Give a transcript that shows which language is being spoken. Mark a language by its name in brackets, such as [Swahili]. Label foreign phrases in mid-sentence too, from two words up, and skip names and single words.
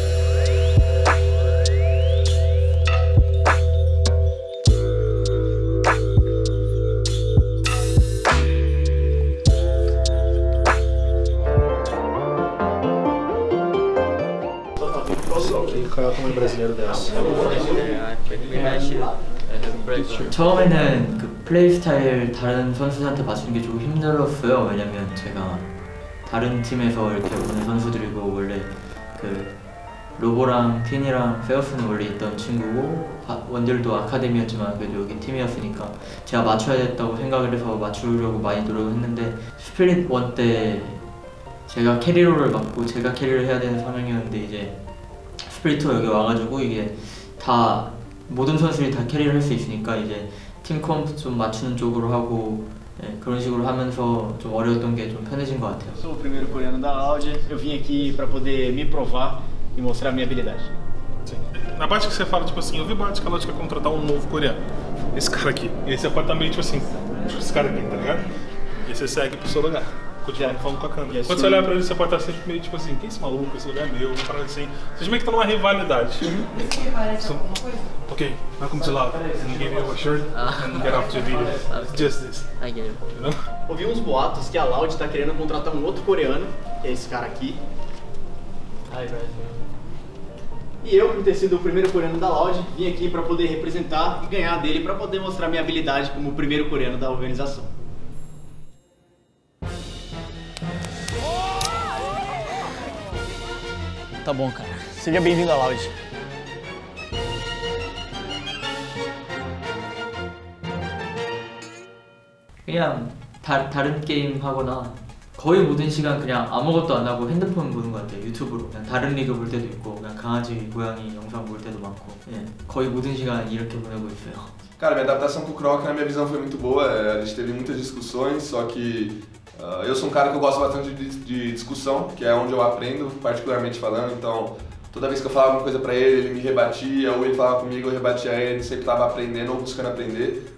[Portuguese] Qual é o tamanho brasileiro dessa? [Korean] 처음에는 그 플레이 스타일 다른 선수들한테 맞추는 게 조금 힘들었어요. 왜냐면 제가 다른 팀에서 이렇게 보는 선수들이고 원래 그 로보랑 틴이랑 페어스는 원래 있던 친구고 원딜도 아카데미였지만 그래도 여기 팀이었으니까 제가 맞춰야겠다고 생각을 해서 맞추려고 많이 노력을 했는데 스플릿 1 때 제가 캐리롤을 맡고 제가 캐리를 해야 되는 상황이었는데 이제 스플릿 2 여기 와가지고 이게 다 모든 선수들이 다 캐리를 할 수 있으니까 이제 팀 컴프 좀 맞추는 쪽으로 하고 그런 식으로 하면서 좀 어려웠던 게 좀 편해진 것 같아요. [Portuguese] Sou o primeiro coreano da Loud, eu vim aqui para poder me provar e mostrar minha habilidade. Sim. Na parte que você fala, tipo assim, eu vi boatos que a Loud quer contratar um novo coreano. Esse cara aqui. E aí você pode estar meio tipo assim, esse cara aqui, tá ligado? E aí você segue pro seu lugar. Continuando falando com a câmera. Quando você olhar pra ele, você pode estar sempre meio tipo assim, quem é esse maluco? Esse lugar é meu, uma parada assim. Vocês meio que estão numa rivalidade. [English] So, okay, welcome to Loud. And give you a shirt and get off the video. Just this. I get it. You know? [Portuguese] Ouvi uns boatos que a Loud tá querendo contratar um outro coreano, que é esse cara aqui. E eu, por ter sido o primeiro coreano da Loud, vim aqui para poder representar e ganhar dele para poder mostrar minha habilidade como o primeiro coreano da organização. Tá bom, cara. Seja bem-vindo à Loud. [Korean] 그냥 다른 게임 하거나 거의 모든 시간 그냥 아무것도 안 하고 핸드폰 보는 것 같아요. 유튜브로 그냥 다른 리그 볼 때도 있고 그냥 강아지, 고양이 영상 볼 때도 많고 거의 모든 시간 이렇게 보내고 있어요. [Portuguese] Cara, minha adaptação com o Croc, na minha visão, foi muito boa. A gente teve muitas discussões, só que eu sou um cara que eu gosto bastante de discussão, que é onde eu aprendo, particularmente falando. Então, toda vez que eu falava alguma coisa pra ele me rebatia, ou ele falava comigo, eu rebatia ele, sempre tava aprendendo ou buscando aprender.